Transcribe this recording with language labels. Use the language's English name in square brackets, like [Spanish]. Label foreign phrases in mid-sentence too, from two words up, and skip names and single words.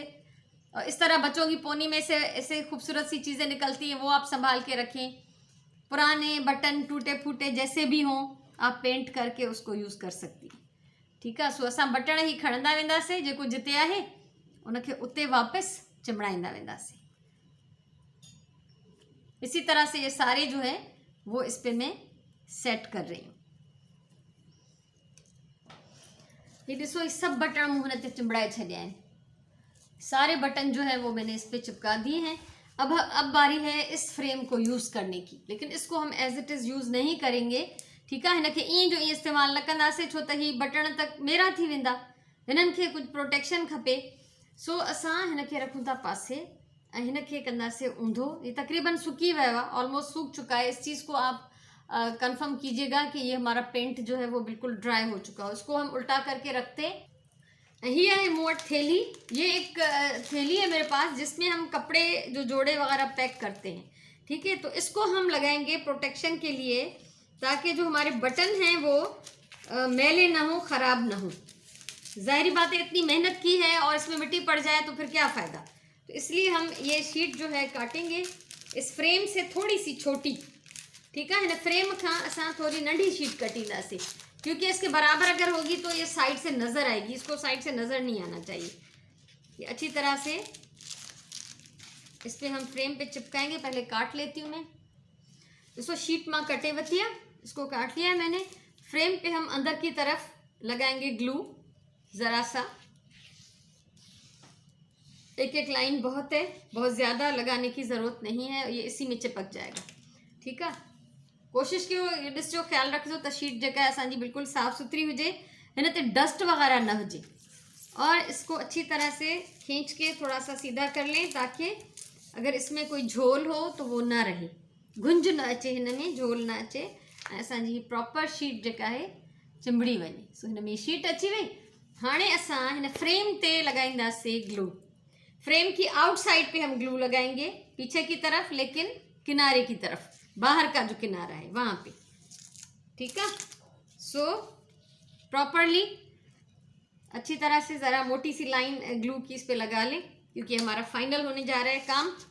[Hindi] और इस तरह बच्चों की पोनी में से ऐसे खूबसूरत सी चीज़ें निकलती हैं, वो आप संभाल के रखें। पुराने बटन टूटे फूटे जैसे भी हों आप पेंट करके उसको यूज़ कर सकती। ठीक है, [Sindhi] सो असां बटन ही खणंदा वेंदासीं, जेको जिते आहे उनखे उते वापसि चिमड़ाईंदा वेंदासीं। [Hindi] इसी तरह से ये सारे जो है वो इस पे मैं सेट कर रही हूँ। ये देखो ये सब बटन [Sindhi] मुँह ने चिमड़ाए छड़िया [Hindi] हैं, सारे बटन जो है वो मैंने इस पे चिपका दिए हैं। अब बारी है इस फ्रेम को यूज़ करने की, लेकिन इसको हम [English] as it is [Hindi] यूज़ नहीं करेंगे। ठीक है, [Sindhi] हिन खे ईअं जो ईअं इस्तेमालु न कंदासीं, छो त ही बटन तक मेरा थी वेंदा, हिननि खे कुझु प्रोटेक्शन खपे। सो असां हिन खे रखूं था पासे ऐं हिन खे कंदासीं ऊंधो। ये तकरीबन सूकी वयो आहे, [Hindi] ऑलमोस्ट सूख चुका है। इस चीज़ को आप कंफर्म कीजिएगा कि ये हमारा पेंट जो है वो बिल्कुल ड्राई हो चुका है। उसको हम उल्टा करके रखते। [Sindhi] ही है मूँ वटि थैली, [Hindi] ये एक थैली है मेरे पास जिसमें हम कपड़े जो जोड़े वगैरह पैक करते हैं। ठीक है, तो इसको हम लगाएंगे प्रोटेक्शन के लिए, ताकि जो हमारे बटन हैं वो मैले ना हो, ख़राब ना हो। ज़ाहिरी बात है इतनी मेहनत की है और इसमें मिट्टी पड़ जाए तो फिर क्या फ़ायदा। तो इसलिए हम ये शीट जो है काटेंगे इस फ्रेम से थोड़ी सी छोटी। ठीक है, [Sindhi] हिन फ्रेम खां असां थोड़ी नंढी शीट कटींदासीं, [Hindi] क्योंकि इसके बराबर अगर होगी तो ये साइड से नज़र आएगी, इसको साइड से नज़र नहीं आना चाहिए। ये अच्छी तरह से इस पर हम फ्रेम पे चिपकाएंगे। पहले काट लेती हूँ मैं। [Sindhi] ॾिसो शीट मां कटे वरिती आहे, [Hindi] इसको काट लिया है मैंने। फ्रेम पे हम अंदर की तरफ लगाएंगे ग्लू ज़रा सा, एक एक लाइन बहुत है, बहुत ज़्यादा लगाने की ज़रूरत नहीं है, ये इसी में चिपक जाएगा। ठीक है, [Sindhi] कोशिश कयो ॾिसजो, ख़्याल रखिजो त शीट जेका है असांजी बिल्कुलु साफ़ सुथरी हुजे, हिन ते डस्ट वगैरह न हुजे। [Hindi] और इसको अच्छी तरह से खींच के थोड़ा सा सीधा कर लें ताकि अगर इसमें कोई झोल हो तो वो ना रहे, [Sindhi] गुंज न अचे, हिन में झोल न अचे, ऐं असांजी प्रॉपर शीट जेका है चिंबड़ी वञे। सो हिन में शीट अची वई। हाणे असां हिन फ्रेम ते लगाईंदासीं ग्लू। [Hindi] फ्रेम की आउटसाइड पे हम ग्लू लगाएंगे, पीछे की तरफ, लेकिन किनारे की तरफ, बाहर का जो किनारा है वहाँ पे। ठीक है, सो प्रॉपरली अच्छी तरह से ज़रा मोटी सी लाइन ग्लू की इस पे लगा लें, क्योंकि हमारा फाइनल होने जा रहा है काम।